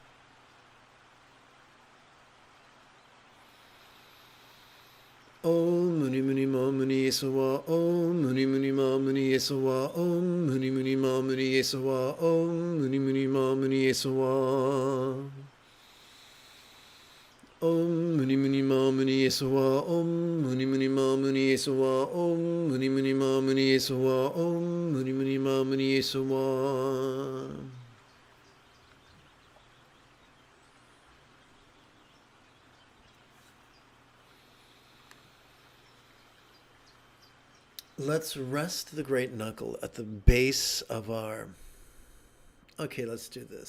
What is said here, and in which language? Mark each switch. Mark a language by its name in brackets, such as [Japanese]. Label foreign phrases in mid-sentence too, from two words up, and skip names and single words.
[Sanskrit] Om Muni Muni Ma Muni Iswa Om Muni Muni Ma Muni Iswa Om Muni Muni Ma Muni Iswa Om Muni Muni Ma Muni Iswa Om Muni Muni Ma Muni Iswa Om Muni Muni Ma Muni Iswa Om Muni Muni Ma Muni Iswa Om Muni Muni Ma Muni Iswa [English] Let's rest the great knuckle at the base of our... Okay, let's do this.